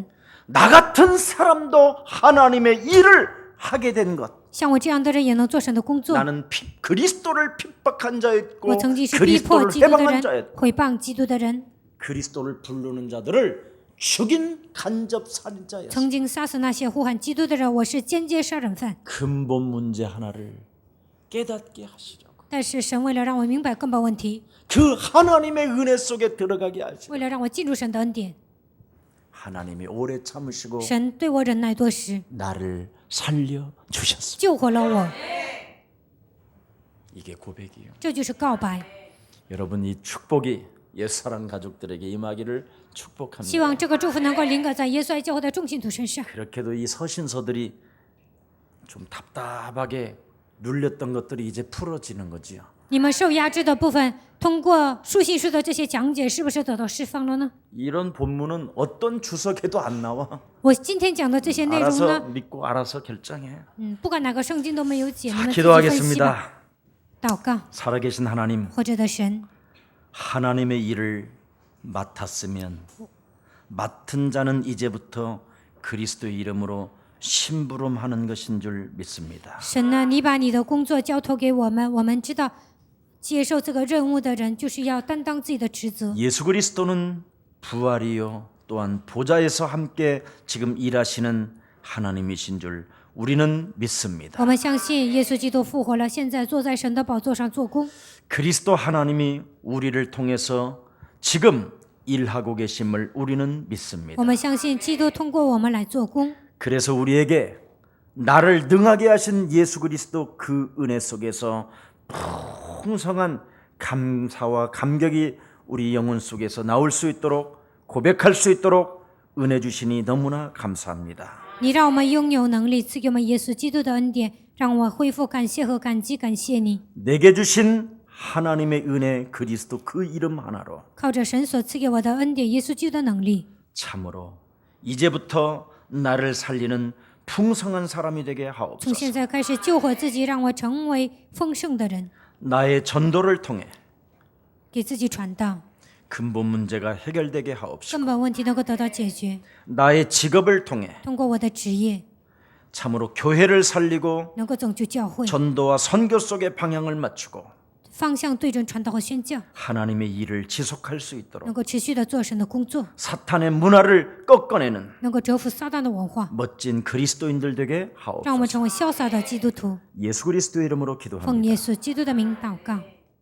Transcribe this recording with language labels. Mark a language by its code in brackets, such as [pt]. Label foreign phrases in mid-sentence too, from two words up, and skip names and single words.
[ko] 나 같은 사람도 하나님의 일을 하게 된 것. [zh] 像我这样的人也能做神的工作。 [ko] 나는 그리스도를 핍박한 [zh] 我 [ko] 자였고 [zh] 曾经是逼迫 [ko] 그리스도를 [zh] 基督的 [ko] 해방한 [zh] 人， [ko] 자였고 [zh] 毁谤基督的人， [ko] 그리스도를 부르는 자들을 죽인 간접 살인자였어. [zh] 曾经杀死那些呼喊基督的人。我是间接杀人犯， [ko] 근본 문제 하나를 깨닫게 하시려고. [zh] 但是神为了让我明白根本问题， [ko] 그 하나님의 은혜 속에 들어가게 하시고 [zh] 为了让我进入神的恩典， [ko] 하나님이 오래 참으시고 [zh] 神对我忍耐多时， [ko] 나를 살려 주셨습니다. [zh] 救活了我。 [ko] 이게 고백이에요. [zh] 这就是告白。 [ko] 여러분 이 축복이 옛사랑 가족들에게 임하기를 [zh] 希 [ko] 축복합니다. [zh] 望这个祝福能够临格在耶稣爱教会的众信徒身上。 [ko] 그렇게도 이 서신서들이 좀 답답하게 눌렸던 것들이 이제 풀어지는 거지요. [zh] 你们受压制的部分，通过书信书的这些讲解，是不是得到释放了呢？ [ko] 이런 본문은 어떤 주석에도 안 나와. [zh] 我今天讲的这些内容 [ko] 알아서 [zh] 呢， [ko] 믿고 알아서 결정해. [zh] 不管哪个圣经都没有解，你们自己分析 [ko] 기도하겠습니다. [zh] 吧。祷告， [ko] 살아계신 하나님, [zh] 活着的神， [ko] 하나님의 일을 맡았으면 맡은 자는 이제부터 그리스도의 이름으로 심부름하는 것인 줄 믿습니다. [zh] 神呢，你把你的工作交托给我们，我们知道接受这个任务的人就是要担当自己的职责。 [ko] 예수 그리스도는 부활이요 또한 보좌에서 함께 지금 일하시는 하나님이신 줄 우리는 믿습니다. [zh] 我们相信耶稣基督复活了，现在坐在神的宝座上做工。 [ko] 그리스도 하나님이 우리를 통해서 지금 일하고 계심을 우리는 믿습니다. [zh] 我们相信基督通过我们来做工， [ko] 그래서 우리에게 나를 능하게 하신 예수 그리스도 그 은혜 속에서 풍성한 감사와 감격이 우리 영혼 속에서 나올 수 있도록 고백할 수 있도록 은혜 주시니 너무나 감사합니다. [zh] 你让我们拥有能力，赐给我们耶稣基督的恩典，让我恢复感谢和感激，感谢你。 [ko] 내게 주신 하나님의 은혜 그리스도 그 이름 하나로 [zh] 靠着神所赐给我的恩典，耶稣基督的能力， [ko] 참으로 이제부터 나를 살리는 풍성한 사람이 되게 [zh] 从 [ko] 하옵소서. [zh] 现在开始救活自己，让我成为丰盛的人， [ko] 나의 전도를 통해 [zh] 给自己传道， [ko] 근본 문제가 해결되게 하옵소서. [zh] 根本问题能够得到解决。 [ko] 나의 직업을 통해 [zh] 通过我的职业， [ko] 참으로 교회를 살리고 [zh] 能够拯救教会， [ko] 전도와 선교 속에 방향을 맞추고 [zh] 方向对准传道和宣教， [ko] 하나님의 일을 지속할 수 [zh] 能 [ko] 있도록 [zh] 够持续的做神的工作， [ko] 사탄의 문화를 꺾어내는 [zh] 能够折服撒旦的文化， [ko] 멋진 그리스도인들 되게 [zh] 让我们 [ko] 하옵소서. [zh] 成为潇洒的基督徒。 [ko] 예수 그리스도의 이름으로 [zh] 奉 [ko] 기도합니다. [zh] 耶稣基督的名祷告。